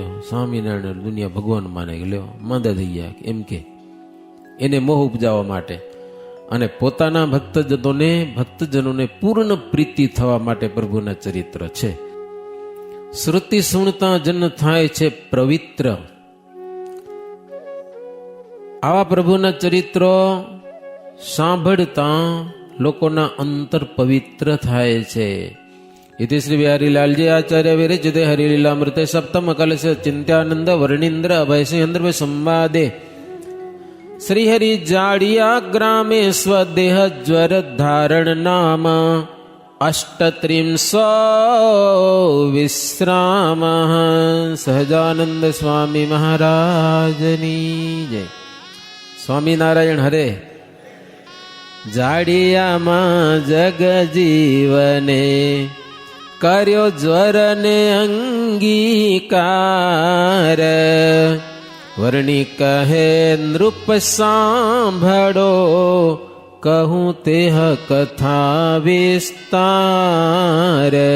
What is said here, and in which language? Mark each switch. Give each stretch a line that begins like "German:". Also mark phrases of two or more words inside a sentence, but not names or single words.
Gujarati: સ્વામિનારાયણ દુનિયા ભગવાન માને ગયો, માંદા થઈ ગયા એમ કે એને મોહ ઉપજાવવા માટે અને પોતાના ભક્તજનોને પૂર્ણ પ્રીતિ થવા માટે પ્રભુના ચરિત્ર છે. શ્રુતિ સુણતા જન થાય છે પવિત્ર. આવા પ્રભુના ચરિત્રો સાંભળતા લોકોના અંતર પવિત્ર થાય છે.
Sanskrit: इति श्री बिहारीलाल जी आचार्य विरचित हरिलीलामृते सप्तम कलश चिंत्यानंद वर्णींद्र अभय सिंह संवादे श्रीहरि जाड़िया ग्रामे स्वदेह ज्वर धारण नाम अष्टत्रिंशो विश्राम.
Gujarati: સહજાનંદ સ્વામી મહારાજની જય. સ્વામીનારાયણ હરે. जाड़ियाમાં જગ જીવને કર્યો જ્વર ને અંગીકાર. વર્ણિ કહે નૃપ સાંભળો, કહું તેહ કથા વિસ્તાર.